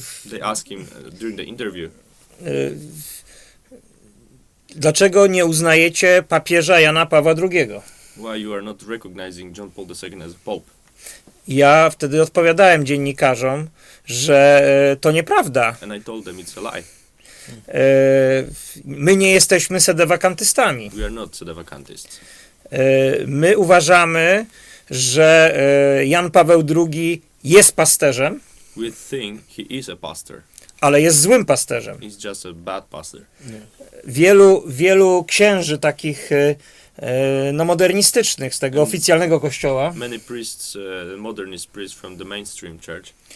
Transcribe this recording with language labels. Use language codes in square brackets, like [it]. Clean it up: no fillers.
[en] They asked him during the interview, [pl] dlaczego nie uznajecie papieża Jana Pawła II? [en] why you are not recognizing John Paul II as a pope? [pl] Ja wtedy odpowiadałem dziennikarzom, że to nieprawda. [en] And I told them it's a lie. [pl] My nie jesteśmy sedewakantystami. [en] We are not sedevacantists. [pl] My uważamy, że Jan Paweł II jest pasterzem, [en] We think he is a pastor. [pl] ale jest złym pasterzem. [en] He's just a bad pastor. [pl] Wielu księży takich modernistycznych z tego oficjalnego kościoła, [en] Many priests, modernist priests from the mainstream church,